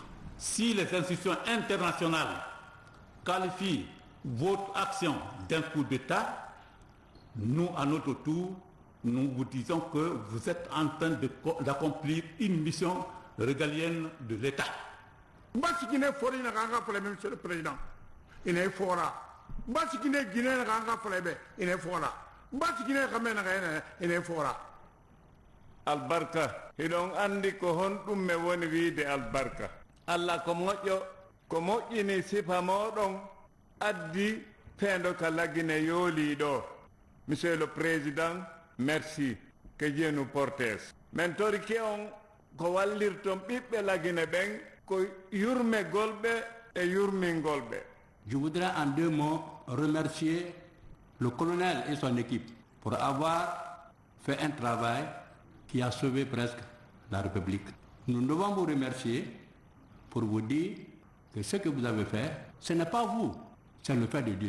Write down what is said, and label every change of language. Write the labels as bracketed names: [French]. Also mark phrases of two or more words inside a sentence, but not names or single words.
[French] Si les institutions internationales qualifient votre action d'un coup d'État, nous, à notre tour, nous vous disons que vous êtes en train d'accomplir une mission régalienne de l'État. Monsieur le Président, il est fort là. Il est fort là. Il est fort là. [Fula] Albarka hiɗon andi ko honɗum me woni wiide albarka. Allah ko moƴƴini sifa moɗon addi peendo ka lagine yooli ɗo. [French] Monsieur le Président, merci, que Dieu nous porte. [Fula] Men torike on ko wallirton ɓiɓɓe lagine ɓen ko yurmegol ɓe e yurmingol ɓe. [French] Je voudrais en 2 mots remercier le colonel et son équipe pour avoir fait un travail qui a sauvé presque la République. Nous devons vous remercier pour vous dire que ce que vous avez fait, ce n'est pas vous, c'est le fait de Dieu.